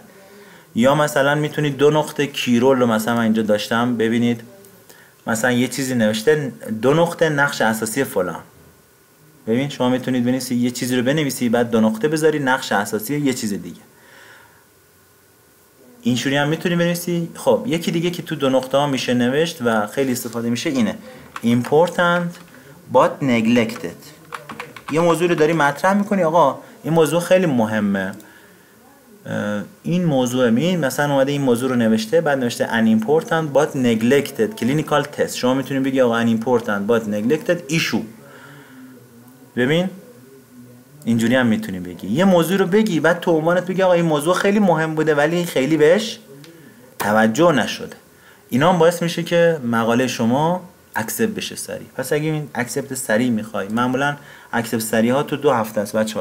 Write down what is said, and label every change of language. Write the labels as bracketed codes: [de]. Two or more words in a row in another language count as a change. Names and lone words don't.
[fa] یا مثلا میتونید 2 نقطه کیرول رو مثلا من اینجا داشتم ببینید، مثلا یه چیزی نوشته 2 نقطه نقش اساسی فلان. ببین شما میتونید بنویسید یه چیزی رو بنویسی بعد 2 نقطه بذاری نقش اساسی یه چیز دیگه. اینجوری هم میتونی بنویسی. خب یکی دیگه که تو 2 نقطه ها میشه نوشت و خیلی استفاده میشه اینه [en] important but neglected. [fa] یه موضوع رو داری مطرح میکنی، آقا این موضوع خیلی مهمه. این موضوع مثلا اومده این موضوع رو نوشته، بعد نوشته [en] unimportant but neglected clinical test. [fa] شما میتونید بگی آقا [en] unimportant but neglected issue. [fa] ببین اینجوری هم میتونی بگی. یه موضوع رو بگی بعد تو عنوانت بگی آقا این موضوع خیلی مهم بوده ولی خیلی بهش توجه نشده. اینا هم باعث میشه که مقاله شما اکسپت بشه سریع. پس اگه این اکسپت سریع میخوای، معمولا اکسپت سریع ها تو 2 هفته است بچه‌ها.